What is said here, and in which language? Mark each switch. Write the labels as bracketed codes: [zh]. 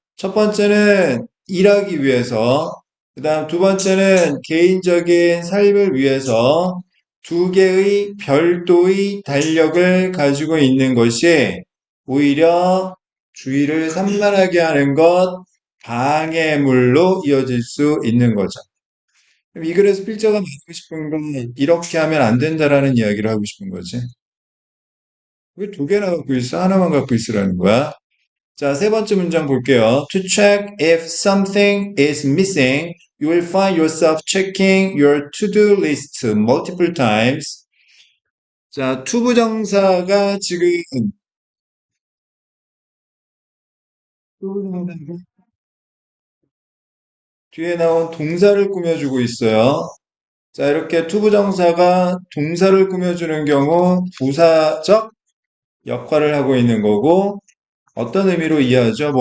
[ko] 첫 번째는 일하기 위해서, 그 다음 두 번째는 개인적인 삶을 위해서 두 개의 별도의 달력을 가지고 있는 것이 오히려 주의를 산만하게 하는 것, 방해물로 이어질 수 있는 거죠. 그럼 이 글에서 필자가 말하고 싶은 건 이렇게 하면 안 된다라는 이야기를 하고 싶은 거지. 왜 두 개나 갖고 있어? 하나만 갖고 있으라는 거야? 자, 세 번째 문장 볼게요. [en] To check if something is missing, you will find yourself checking your to-do list multiple times. [ko] 자, 투부정사가 지금 투부정사가 뒤에 나온 동사를 꾸며주고 있어요. 자, 이렇게 투부정사가 동사를 꾸며주는 경우 부사적 역할을 하고 있는 거고, 어떤 의미로 이해하죠?